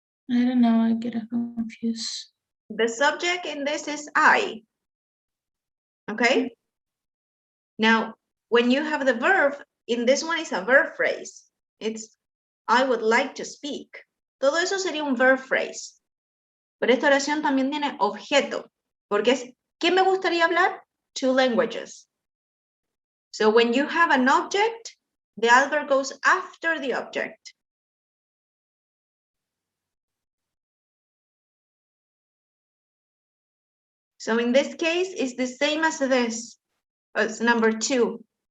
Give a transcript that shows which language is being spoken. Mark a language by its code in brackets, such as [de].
[en] I don't know, I get confused. The subject in this is I. Okay? Now, when you have the verb, in this one is a verb phrase. It's I would like to speak. [es] Todo eso sería un verb phrase. Pero esta oración también tiene objeto, porque es ¿qué me gustaría hablar? [en] 2 languages. So when you have an object, the adverb goes after the object. So in this case, it's the same as this, as number 2.